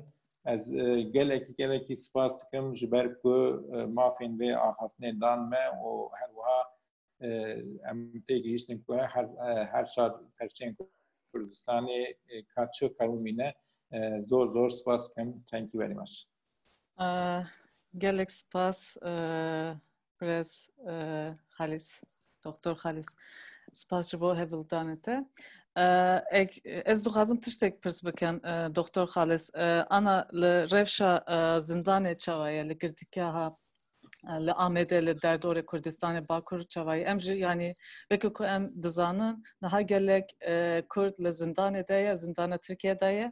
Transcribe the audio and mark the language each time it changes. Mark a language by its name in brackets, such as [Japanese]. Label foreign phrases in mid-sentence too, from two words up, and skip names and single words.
[Kurdish] Ez gelekî spas dikim ji ber ku mafên vê axaftinê dan me û her wiha em tê gihîştin ku her şar perçên Kurdistanê ka çi qewimîne zor spas dikim. [English] Thank you very much. [Kurdish] Gelek spas Gres Halis, Doktor Halis. Spas ji bo hevildane te. Ez dixwazim tiştek pirs bikim Doktor Halis. Ana li rewşa zindanê çawaye li girtîgeha li Amedê li derdorê Kurdistanê Bakur çawaye em jî yanî veke ku em dizanin niha gelek Kurd li zindanê de ye, zindana Tirkiyeyê de ye.